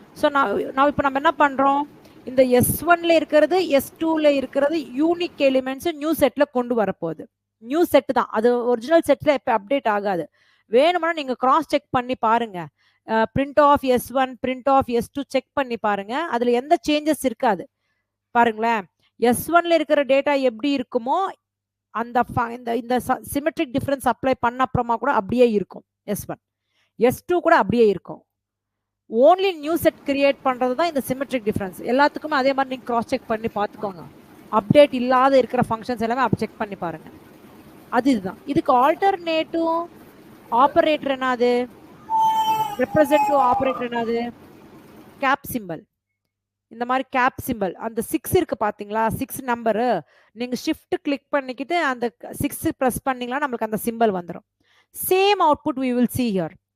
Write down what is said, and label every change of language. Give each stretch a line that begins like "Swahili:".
English: So now
Tamil: இப்போ நம்ம என்ன பண்றோம்? இந்த S1 ல இருக்கிறது S2 ல இருக்கிறது யூனிக் எலிமெண்ட்ஸ் நியூ செட்ல கொண்டு வர போகுது. நியூ செட் தான். அது ஒரிஜினல் செட்ல இப்ப அப்டேட் ஆகாது. வேணும்னா நீங்க கிராஸ் செக் பண்ணி பாருங்க. print of S1 print of S2 check பண்ணி பாருங்க. அதுல எந்த சேஞ்சஸ் இருக்காது. பாருங்களேன். S1 ல இருக்கிற டேட்டா எப்படி இருக்குமோ அந்த இந்த சிமெட்ரிக் டிஃபரன்ஸ் அப்ளை பண்ண அப்புறமா கூட அப்படியே இருக்கும். S1 S2 கூட அப்படியே இருக்கும். ஓன்லி நியூ செட் கிரியேட் பண்றது தான் இந்த சிமெட்ரிக் டிஃபரன்ஸ். எல்லாத்துக்குமே அதே மாதிரி நீங்க கிராஸ் செக் பண்ணி பார்த்துக்கோங்க. அப்டேட் இல்லாத இருக்கிற ஃபங்க்ஷன்ஸ் எல்லாமே அப்ப செக் பண்ணி பாருங்க. அதுதான். இதுக்கு ஆல்டர்னேட்டிவ் ஆபரேட்டர் என்னது? ரெப்ரசன்டிவ் ஆபரேட்டர் என்னது? Gap symbol. இந்த மாதிரி கேப் சிம்பல். அந்த 6 இருக்கு பாத்தீங்களா? 6 நம்பர் நீங்க ஷிஃப்ட் கிளிக் பண்ணிக்கிட்டு அந்த 6 பிரஸ் பண்ணீங்களா நமக்கு அந்த சிம்பல் வந்துடும்.
English: Same output we will see here.